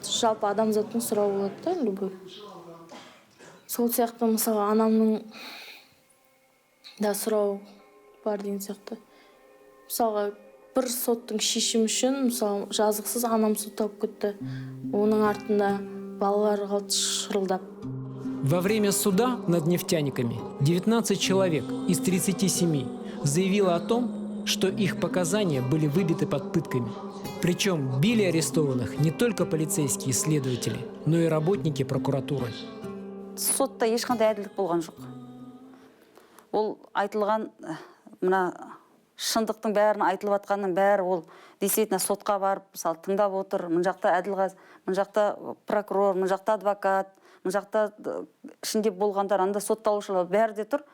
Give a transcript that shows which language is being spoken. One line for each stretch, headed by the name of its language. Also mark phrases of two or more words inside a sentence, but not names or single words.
Kazakh: Жалпы адамзаттың сұрауы болады да, любой. Сол сияқты, мысалы, анамның да сұрауы бар деген сияқты. Мысалға, бір соттың шешімі үшін, мысалы, жазықсыз анам сотталып кетті. Оның артында балалар қалды шырылдап.
Russian: Во время суда над нефтяниками 19 человек из 37 заявило о том, что их показания были выбиты под пытками. Причем били арестованных не только полицейские следователи, но и работники прокуратуры.
Kazakh: Сотта ешқандай әділдік болған жоқ. Ол айтылған, мына шындықтың бәрін айтылып атқанның бәрі ол действительно сотқа барып, мысалы, тыңдап отыр. Мына жақта әділғаз, мына жақта прокурор, мына жақта адвокат, мына жақта ішінде болғандар, анда сотталушылар бәрі де тұр.